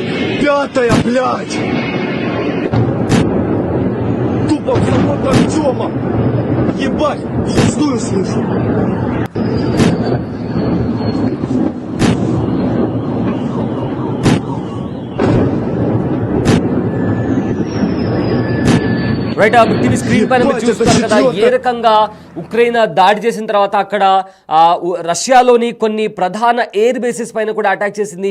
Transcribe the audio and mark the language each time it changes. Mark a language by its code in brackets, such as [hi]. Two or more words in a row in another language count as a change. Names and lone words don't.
[ru] 5-я, блядь! Тупо в завод Артема! Ебать, шестую слышу! [te] రైట్, బిగ్ టీవీ స్క్రీన్ పైన మీరు చూస్తున్నారు కదా ఏ రకంగా ఉక్రెయిన్ దాడి చేసిన తర్వాత అక్కడ రష్యాలోని కొన్ని ప్రధాన [en] air bases [te] పైన కూడా అటాక్ చేసింది.